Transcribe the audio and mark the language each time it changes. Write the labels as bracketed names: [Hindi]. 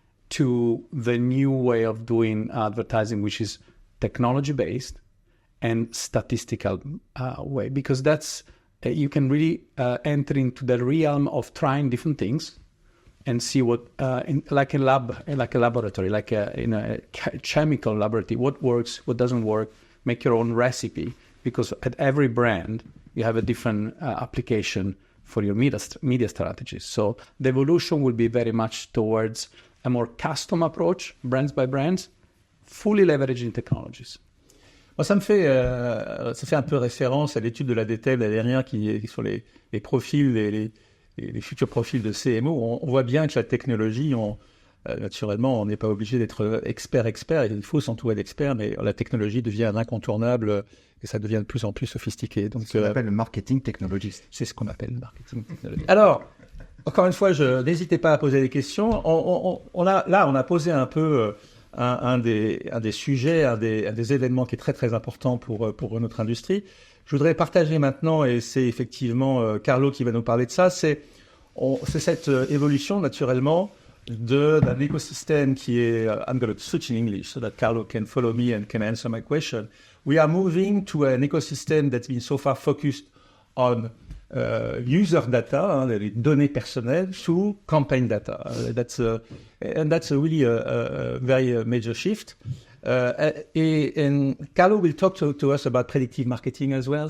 [English] to the new way of doing advertising, which is technology-based and statistical way, because that's you can really enter into the realm of trying different things and see what like a laboratory, like in a chemical laboratory, what works, what doesn't work. Make your own recipe, because at every brand you have a different application for your media strategies. So the evolution will be very much towards a more custom approach, brands by brands, fully leveraging technologies. [French] Moi, ça fait un peu référence à l'étude de la DTEB l'année dernière qui est sur les profils, les futurs profils de CMO. On voit bien que la technologie, naturellement, on n'est pas obligé d'être expert. Il faut s'entourer d'experts, mais la technologie devient un incontournable et ça devient de plus en plus sophistiqué. Donc, c'est ce qu'on appelle le marketing technologiste. C'est ce qu'on appelle le marketing technologiste. Alors, encore une fois, n'hésitez pas à poser des questions. On a posé un peu un des sujets, un des événements qui est très très important pour notre industrie. Je voudrais partager maintenant, et c'est effectivement Carlo qui va nous parler de ça, c'est cette évolution naturellement d'un écosystème qui est, I'm going to switch in English so that Carlo can follow me and can answer my question. [English] We are moving to an ecosystem that's been so far focused on user data, les données personnelles, to campaign data. That's a really a very major shift. And Carlo will talk to us about predictive marketing as well.